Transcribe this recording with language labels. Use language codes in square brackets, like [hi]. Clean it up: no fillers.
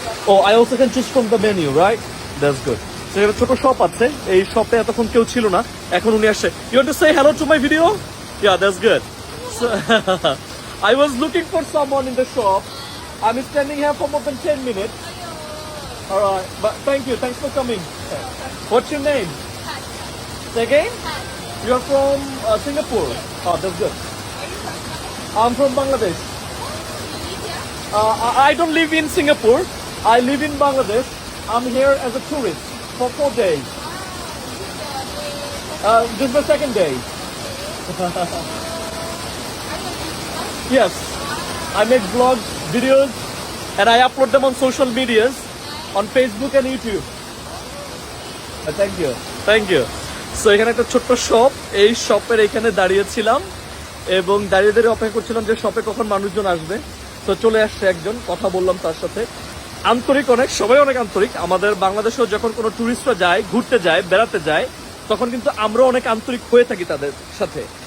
[en] Oh, I also can choose from the menu, right? That's good. So [bn] এখানে ছোট shop আছে, এই শপে এতক্ষণ কেউ ছিল না, এখন উনি আসছে। [en] You want to say hello to my video? Yeah, that's good. So I was looking for someone in the shop. I'm standing here for more than 10 minutes. Alright, but thank you, thanks for coming. What's your name? Say again? You're from Singapore. Oh, that's good. I'm from Bangladesh. I don't live in Singapore. I live in Bangladesh. I'm here as a tourist for 4 days. This is my second day. Yes, I make vlogs, videos, and I upload them on social medias. On Facebook and YouTube. Thank you. So [bn] এখানে একটা ছোট্ট shop, এই শপের এখানে দাঁড়িয়েছিলাম এবং দাঁড়িয়ে অপেক্ষা করছিলাম যে শপে কখন মানুষজন আসবে। তো চলে আসছে একজন, কথা বললাম তার সাথে, আন্তরিক অনেক, সবাই অনেক আন্তরিক। আমাদের বাংলাদেশেও যখন কোনো টুরিস্টরা যায়, ঘুরতে যায়, বেড়াতে যায়, তখন কিন্তু আমরা অনেক আন্তরিক হয়ে থাকি তাদের সাথে।